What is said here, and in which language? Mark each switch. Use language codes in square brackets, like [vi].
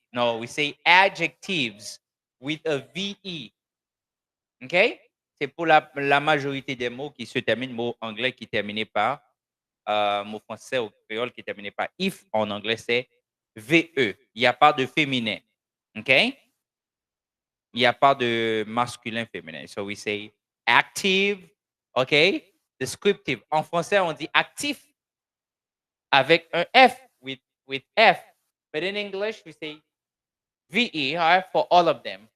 [en] No, we say adjectives with a VE. Okay? [fr] C'est pour la majorité des mots qui se terminent, mots anglais qui terminent par mot français ou créole qui terminent par if. En anglais, c'est VE. Il n'y a pas de féminin. OK? Il n'y a pas de masculin féminin. [en] So we say active. OK? Descriptive. [fr] En français, on dit actif avec un F, [en] with F. But in English, we say VE, all right, for all of them.